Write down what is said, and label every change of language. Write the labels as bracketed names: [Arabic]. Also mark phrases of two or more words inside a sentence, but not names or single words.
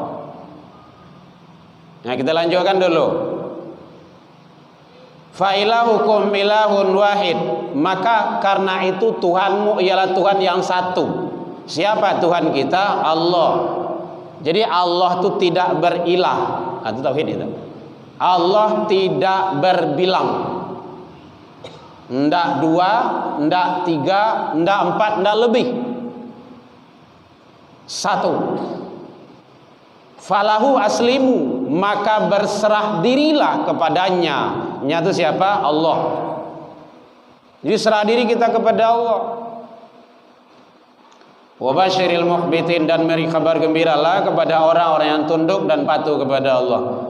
[Indonesian] Nah, kita lanjutkan dulu. [Arabic] Fa ilahukum ilahun wahid. [Indonesian] Maka karena itu Tuhanmu ialah Tuhan yang satu. Siapa Tuhan kita? Allah. Jadi Allah itu tidak berilah. Itu tauhid itu. Allah tidak berbilang. Ndak dua, ndak tiga, ndak empat, ndak lebih. Satu. [Arabic] Falahu aslimu, maka berserah dirilah kepadanya. [Indonesian] Nya itu siapa? Allah. Jadi serah diri kita kepada Allah. [Arabic] Wa basyiril muhbitin, [Indonesian] dan beri kabar gembiralah kepada orang-orang yang tunduk dan patuh kepada Allah.